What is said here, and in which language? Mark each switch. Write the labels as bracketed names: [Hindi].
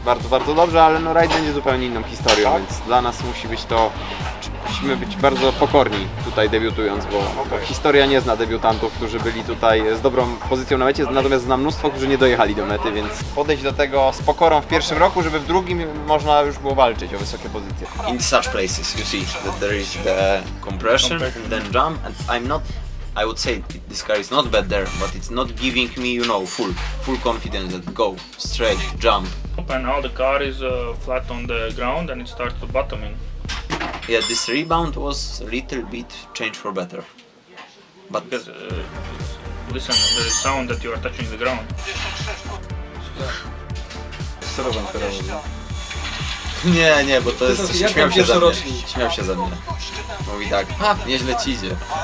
[Polish] Bardzo dobrze, ale no rajd będzie zupełnie inną historią, więc dla nas musimy być bardzo pokorni tutaj debiutując, bo historia nie zna debiutantów, którzy byli tutaj z dobrą pozycją na mecie, natomiast zna mnóstwo, którzy nie dojechali do mety, więc podejść do tego z pokorą w pierwszym roku, żeby w drugim można już było walczyć o wysokie pozycje. [English] In such places you see that there is the compression, then jump, and I would say this car is not bad there, but it's not giving me, full confidence that go straight, jump. And now the car is flat on the ground and it starts to bottoming. Yeah, this rebound was a little bit changed for better. But Because listen, the sound that you are touching the ground. [Polish] nie, bo to jest, śmiał się ze mnie. Mówi tak, nieźle ci idzie.